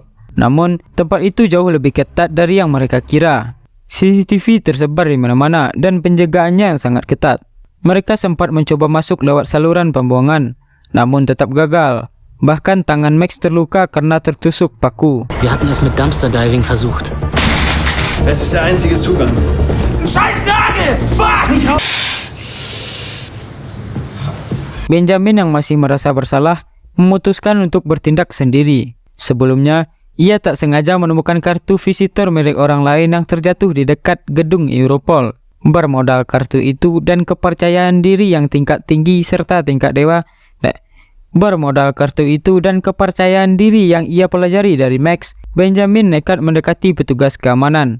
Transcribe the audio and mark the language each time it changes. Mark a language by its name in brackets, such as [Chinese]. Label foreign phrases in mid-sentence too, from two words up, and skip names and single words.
[Indonesian] Namun, tempat itu jauh lebih ketat dari yang mereka kira. CCTV tersebar di mana-mana dan penjagaannya yang sangat ketat. Mereka sempat mencoba masuk lewat saluran pembuangan, namun tetap gagal. Bahkan tangan Max terluka karena tertusuk paku. [German] Wir hatten es mit [English] Dumpster Diving [German] versucht. Das ist der einzige Zugang. Ein scheiß Nagel! Fuck! [Indonesian] Benjamin yang masih merasa bersalah memutuskan untuk bertindak sendiri. Sebelumnya, ia tak sengaja menemukan kartu visitor milik orang lain yang terjatuh di dekat gedung Europol. Bermodal kartu itu dan kepercayaan diri yang tingkat tinggi serta tingkat dewa. Bermodal kartu itu dan kepercayaan diri yang ia pelajari dari Max, Benjamin nekat mendekati petugas keamanan.